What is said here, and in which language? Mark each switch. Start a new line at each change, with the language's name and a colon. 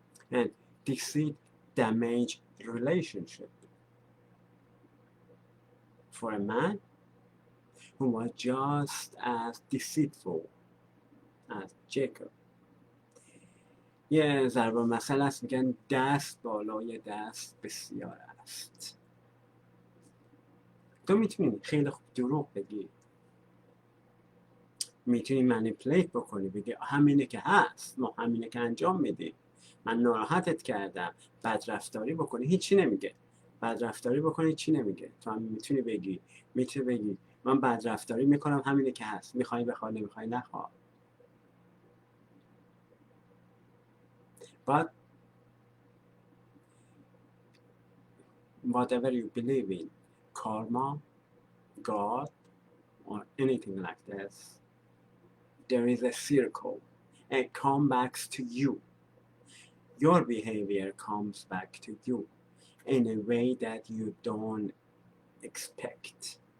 English: And deceit damage relationship. For a man who was just as deceitful as Jacob.
Persian: یه ضرب مثل است میگن دست بالای دست بسیار است. تو میتونی خیلی خوب دروغ بگی، میتونی منیپولیت بکنی، بگی همینه که هست، ما همینه که انجام میدیم، من ناراحتت کردم، بدرفتاری بکنی هیچی نمیگه، بدرفتاری بکنی هیچی نمیگه. تو هم میتونی بگی من بدرفتاری میکنم همینه که هست، میخوای بخواه نمیخوای نخواه.
English: But whatever you believe in, karma, God, or anything like this, there is a circle. It comes back to you. Your behavior comes back to you in a way that you don't expect.